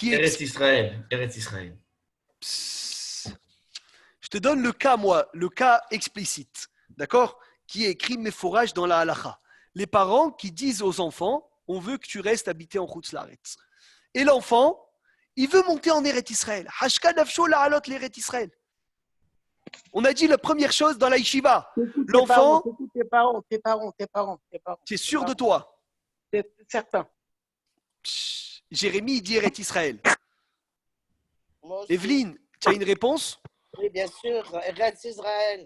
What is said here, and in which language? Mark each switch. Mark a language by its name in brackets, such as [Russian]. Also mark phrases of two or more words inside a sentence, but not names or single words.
[French] Eretz Israël. Eretz Israël. Psst. Je te donne le cas, moi, le cas explicite, d'accord? Qui est écrit méforage dans la halacha. Les parents qui disent aux enfants, on veut que tu restes habité en [Hebrew] חוץ לארץ. [French] Et l'enfant, il veut monter en Eretz Israël. [Hebrew] חשקה נפשו לעלות לארץ ישראל. [French] On a dit la première chose dans la yeshiva. L'enfant, Tes parents. tu es sûr de toi? C'est certain. Psst. Jérémie, il dit Eretz Israël. Moi aussi. Evelyne, tu as une réponse? Oui, bien sûr. Eretz Israël,